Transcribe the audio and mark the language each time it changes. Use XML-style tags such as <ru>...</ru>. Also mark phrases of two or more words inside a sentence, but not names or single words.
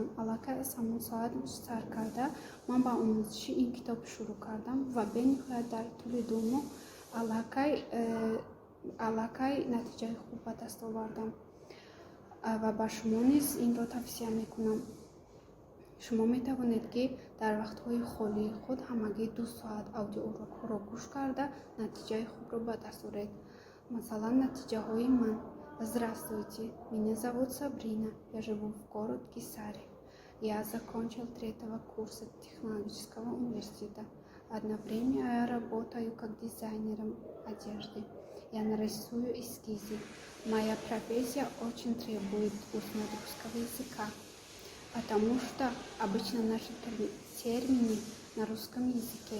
<tg>Аллакай аз ҳамон соат сар карда ман ба омӯзиши ин китоб шурӯъ кардам ва бениҳоят дар тӯли 2 моҳ аллакай натиҷаи хуб ба даст овардам. Ва ба шумо низ инро тавсия мекунам. Шумо метавонед ки дар вақтҳои холии худ ҳамагӣ 2 соат аудиоурокҳоро гӯш карда натиҷаи хубро ба даст оред. Масалан, натиҷаҳои ман.</tg> <ru>Здравствуйте, меня зовут Сабрина, я живу в город Кесаре. Я закончил 3-го курса технологического университета. Одно время я работаю как дизайнером одежды. Я нарисую эскизы. Моя профессия очень требует устного русского языка, потому что обычно наши термины на русском языке.</ru>